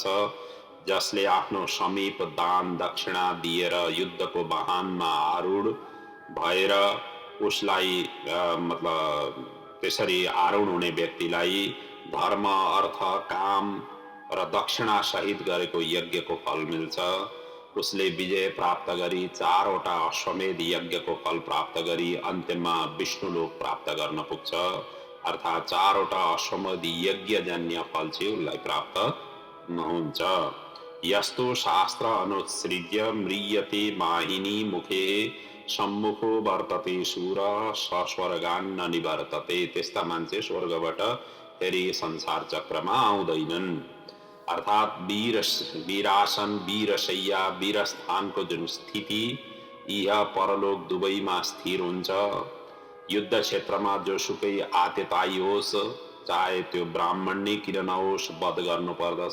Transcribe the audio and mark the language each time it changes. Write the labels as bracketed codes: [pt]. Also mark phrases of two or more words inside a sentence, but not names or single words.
[ne] जसले आफ्नो समीप दान दक्षिणा दिएर युद्धको वाहनमा आरूढ भएर उसलाई मतलब त्यसरी आरूढ हुने व्यक्तिलाई धर्म, अर्थ, काम र दक्षिणा सहित गरेको यज्ञको फल मिल्छ। उसले विजय प्राप्त गरी 4वटा अश्वमेध यज्ञको फल प्राप्त गरी अन्त्यमा विष्णुलोक प्राप्त गर्न पुग्छ। अर्थात् 4वटा अश्वमेध यज्ञजन्य फल चाहिँ उसलाई प्राप्त हुन्छ। [sa] यस्तो शास्त्र अनुसृज्य म्रियते माहिनी मुखे सम्मुखो वर्तते शूर सस्वर्गान न निवर्तते। [ne] त्यस्ता मान्छे स्वर्गबाट फेरि संसार चक्रमा आउँदैनन्। अर्थात् वीरासन, वीरशैया, वीरस्थानको जुन स्थिति यह परलोक दुवैमा स्थिर हुन्छ। युद्ध क्षेत्रमा जोसुकै आततायी होस्, चाहे त्यो ब्राह्मणी किन नहोस्, वध गर्नु पर्दछ।